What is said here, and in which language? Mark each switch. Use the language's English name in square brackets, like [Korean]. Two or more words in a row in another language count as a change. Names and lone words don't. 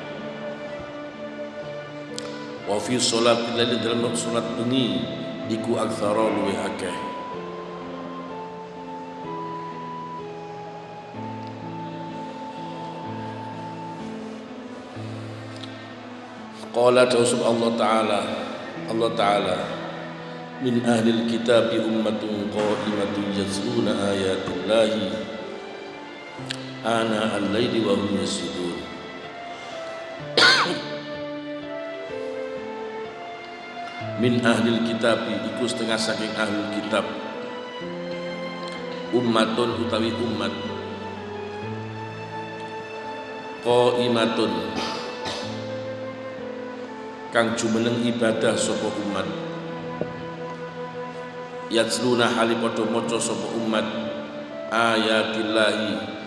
[Arabic] وفي صلاة الليل [Javanese] dalam salat bengi iku [Arabic] aktsara [Javanese] luwih akeh [Arabic] قال تعالى الله تعالى من أهل الكتاب أمة قائمة يتلون آيات الله آناء الليل وهم يسجدون. من أهل الكتاب [Javanese] iku setengah saking [Arabic] أهل الكتاب [Javanese] ummatun utawi umat qaimatun kang jumeneng ibadah sapa umat yatsluna hali padha maca sapa umat ayatillahi